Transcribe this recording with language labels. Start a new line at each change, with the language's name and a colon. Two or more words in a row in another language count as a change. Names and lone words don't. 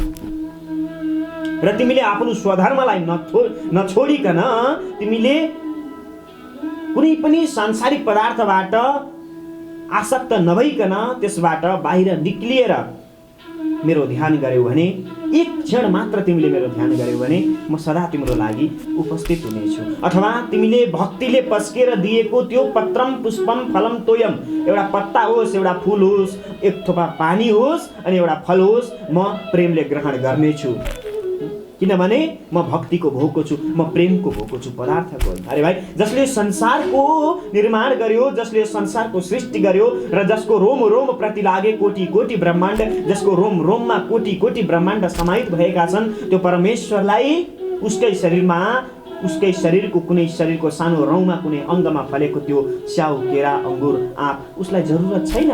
Nepali: र तिमीले आफ्नो स्वधर्मलाई नछोडिकन तिमीले कुनै पनि सांसारिक पदार्थबाट आसक्त नभइकन त्यसबाट बाहिर निक्लिएर मेरो ध्यान गर्यौ भने, एक क्षण मात्र तिमीले मेरो ध्यान गर्यौ भने म सदा तिम्रो लागि उपस्थित हुनेछु। अथवा तिमीले भक्तिले पस्केर दिएको त्यो
Sanskrit: पत्रम पुष्पम फलम तोयम,
Nepali: एउटा पत्ता होस्, एउटा फूल होस्, एक थोपा पानी होस् अनि एउटा फल होस्, म प्रेमले ग्रहण गर्नेछु। किनभने म भक्तिको भोको छु, म प्रेमको भोको छु, पदार्थको होइन। अरे भाइ, जसले संसारको निर्माण गर्यो, जसले संसारको सृष्टि गर्यो र जसको
Awadhi: रोम रोम प्रति लागे कोटी कोटी ब्रह्माण्ड,
Nepali: जसको रोम रोममा कोटी कोटी ब्रह्माण्ड समाहित भएका छन्, त्यो परमेश्वरलाई उसकै शरीरमा, उसकै शरीरको कुनै शरीरको सानो रौँमा कुनै अङ्गमा फलेको त्यो स्याउ, केरा, अङ्गुर, आँप उसलाई जरुरत छैन।